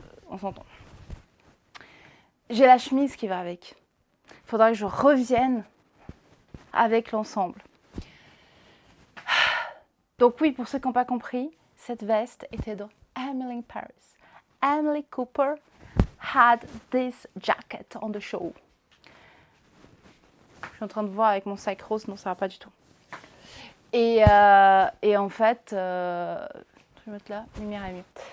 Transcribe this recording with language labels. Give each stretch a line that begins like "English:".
French: On s'entend. J'ai la chemise qui va avec. Il faudra que je revienne avec l'ensemble. Donc oui, pour ceux qui n'ont pas compris, cette veste était dans Emily in Paris.
English: Emily Cooper had this jacket on the show.
French: Je suis en train de voir avec mon sac rose, non ça va pas du tout. Et en fait, je vais mettre là, lumière est mieux.